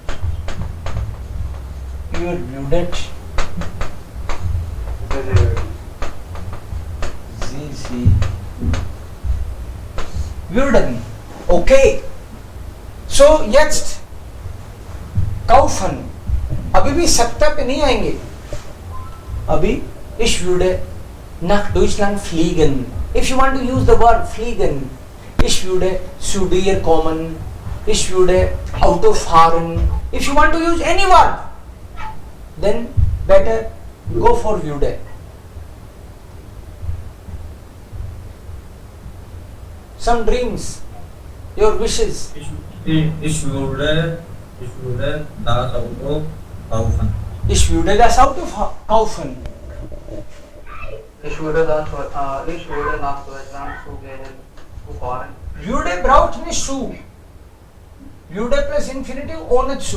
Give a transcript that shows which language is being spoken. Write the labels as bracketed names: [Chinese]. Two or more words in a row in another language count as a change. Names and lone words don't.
[German] ihr würdet, sie würden. Okay. So jetzt kaufen. [Hindi] अभी भी सत्ता पे नहीं आएंगे. [German] अभी ich würde nach Deutschland fliegen. [English] If you want to use the word fliegen, [German] ich würde zu dir kommen. Ich würde Auto fahren. [English] If you want to use any word, then better go for würde. Some dreams, your wishes. [German] Ich würde das Auto kaufen. Ich würde das Auto kaufen. ich würde nach Deutschland zu fahren. Würde braucht nicht zu. Würde plus Infinitiv ohne zu.